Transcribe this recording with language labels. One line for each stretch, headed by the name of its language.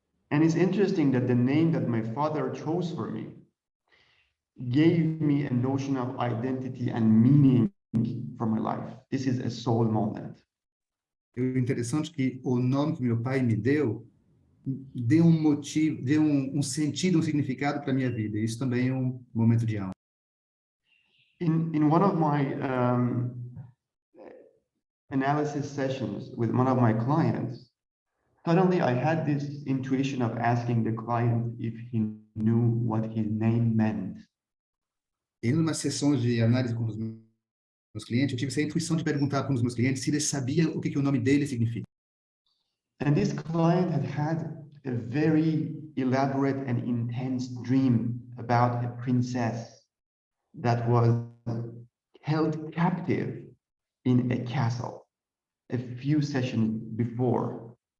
English: And it's interesting that the name that my father chose for me gave me a notion of identity and meaning for my life. This is a soul moment.
Portuguese: É interessante que o nome que meu pai me deu um motivo, deu um sentido, um significado para a minha vida. Isso também é um momento de alma.
English: In one of my analysis sessions with one of my clients, suddenly I had this intuition of asking the client if he knew what his name meant.
Portuguese: Em uma sessão de análise com os meus clientes, eu tive essa intuição de perguntar para os meus clientes se eles sabiam o que o nome dele significa.
English: And this client had a very elaborate and intense dream about a princess that was held captive in a castle a few sessions before.